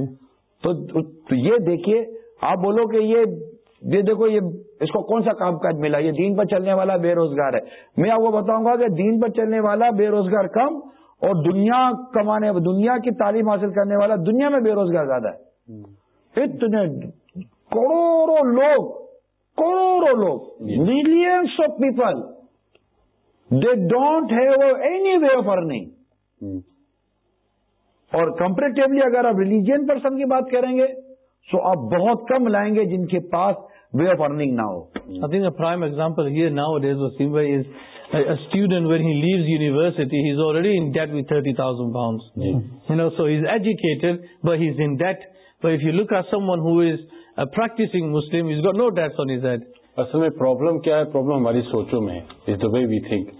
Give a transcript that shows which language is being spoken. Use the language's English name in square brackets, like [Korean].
[Urdu] تو یہ دیکھیے آپ بولو کہ یہ دیکھو یہ اس کو کون سا کام کاج ملا, یہ دین پر چلنے والا بے روزگار ہے. میں آپ کو بتاؤں گا کہ دین پر چلنے والا بے روزگار کم اور دنیا کمانے دنیا کی تعلیم حاصل کرنے والا دنیا میں بے روزگار زیادہ ہے. اتنے کروڑوں لوگ [English] Millions of people they don't have any way of earning. [Urdu] اور کمپیریٹیولی اگر آپ ریلیجن پرسن کی بات کریں گے تو آپ بہت کم لائیں گے جن کے پاس [English] way of earning [Urdu] نہ ہو. [English] I think a prime example here nowadays Waseem بھائی is a student when he leaves university, he's already in debt with 30,000 pounds. Yeah. You know, so he's educated, but he's in debt. But if you look at someone who is a practicing Muslim, he's got no debts on his head. [Urdu] Asal mein problem kya hai? Problem hamari socho mein hai. [English] It's the way we think.